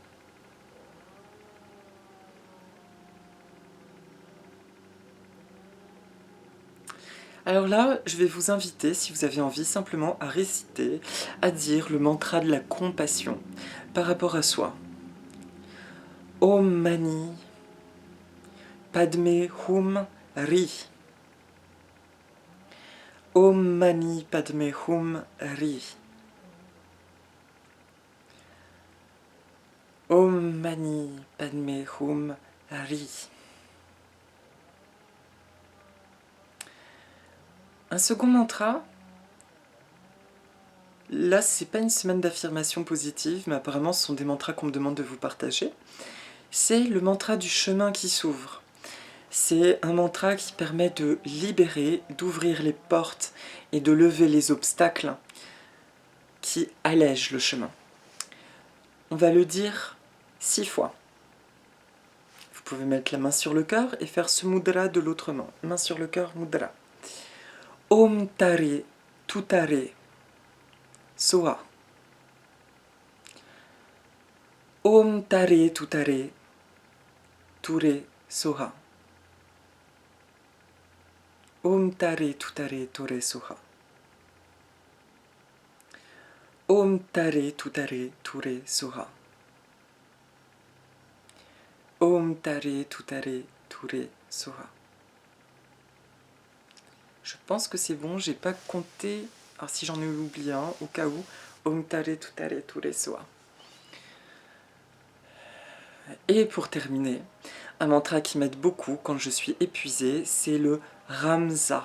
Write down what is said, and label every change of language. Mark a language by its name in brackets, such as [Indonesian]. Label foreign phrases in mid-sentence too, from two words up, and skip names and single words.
[French] Alors là, je vais vous inviter, si vous avez envie, simplement à réciter, à dire le mantra de la compassion par rapport à soi. [Sanskrit] Om Mani Padme Hum Ri. Om Mani Padme Hum Ri. Om Mani Padme Hum Ri. [French] Un second mantra. Là, c'est pas une semaine d'affirmation positive, mais apparemment ce sont des mantras qu'on me demande de vous partager. C'est le mantra du chemin qui s'ouvre. C'est un mantra qui permet de libérer, d'ouvrir les portes et de lever les obstacles qui allègent le chemin. On va le dire 6 fois. Vous pouvez mettre la main sur le cœur et faire ce mudra de l'autre main. Main sur le cœur, [Sanskrit] mudra. Om Tare Tutare Soha. Om Tare Tutare Ture Soha. Om Tare Tutare Ture Soha. Om Tare Tutare Ture Soha. Om Tare Tutare Ture Soha. [French] Je pense que c'est bon, j'ai pas compté. Alors si j'en ai oublié un, au cas où. [Sanskrit] Om Tare Tutare Ture Soha. [French] Et pour terminer, un mantra qui m'aide beaucoup quand je suis épuisée, c'est le Ramsa.